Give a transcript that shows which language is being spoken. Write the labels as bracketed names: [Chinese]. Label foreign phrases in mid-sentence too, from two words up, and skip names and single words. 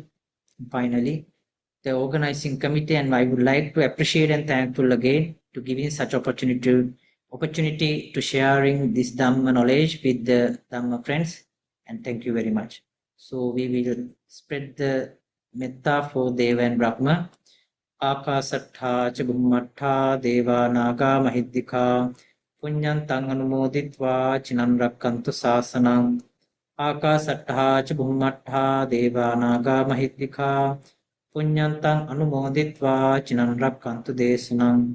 [English] Finally, the organizing committee, and I would like to appreciate and thankful again to giving such opportunity to sharing this Dhamma knowledge with the Dhamma friends, and thank you very much. So we will spread the metta for Deva and Brahma. [Pali] Akasattha cha Bhummattha Deva Naga Mahiddhika Punyantang Anumoditva Chinan Rakkantu Sasanam. Akasattha cha Bhummattha Deva Naga Mahiddhika Punyantang Anumoditva Chinan Rakkantu Desanam.